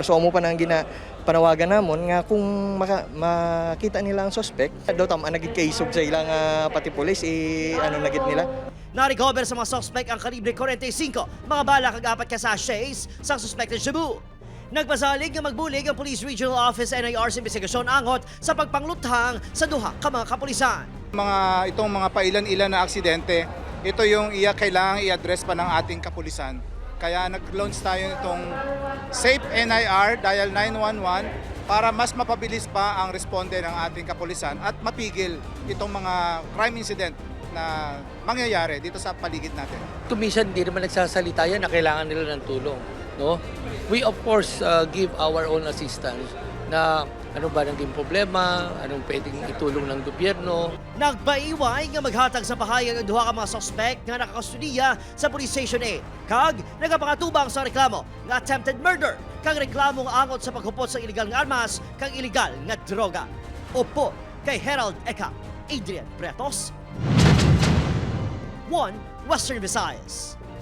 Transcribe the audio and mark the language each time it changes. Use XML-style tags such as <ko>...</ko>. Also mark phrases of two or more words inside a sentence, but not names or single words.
<hil>So amo pa nang panawagan namon nga kung makita nila ang suspect, daw tama nagid kaisog sa ilang pati pulis nagid nila. Na-recover sa mga suspect ang kalibre 45, mga bala kag 4 ka sachets sa suspected shabu. Nagpasalig nga magbulig ang Police Regional Office NIR sa investigasyon angot sa pagpangluthang sa duha ka mga kapulisan.</hil> <tl>Itong mga pailan-ilan na aksidente, ito yung kailangang i-address pa ng ating kapulisan. Kaya nag-launch tayo itong</tl> <en>Safe NIR, dial 911,</en> <tl>para mas mapabilis pa ang responde ng ating kapulisan at mapigil itong mga</tl> <en>crime incident</en> <tl>na mangyayari dito sa paligid natin. Minsan hindi naman nagsasalita yan na kailangan nila ng tulong. No?</tl> <en>We of course give our own assistance</en> <tl>na ano ba naging problema, anong pwedeng itulong ng gobyerno.</tl> <hil>Nagpaiway nga maghatag sa pahayag ang duha ka mga suspect nga nakakustodiya sa Police Station 8. Kag nagapangatubang sa reklamo nga</hil> <en>attempted murder</en> <hil>kag reklamo nga angot sa paghupot sa illegal nga armas kag illegal nga droga. Opo kay Herald Eka, Adrian Pretos, 1 Western Visayas.</hil>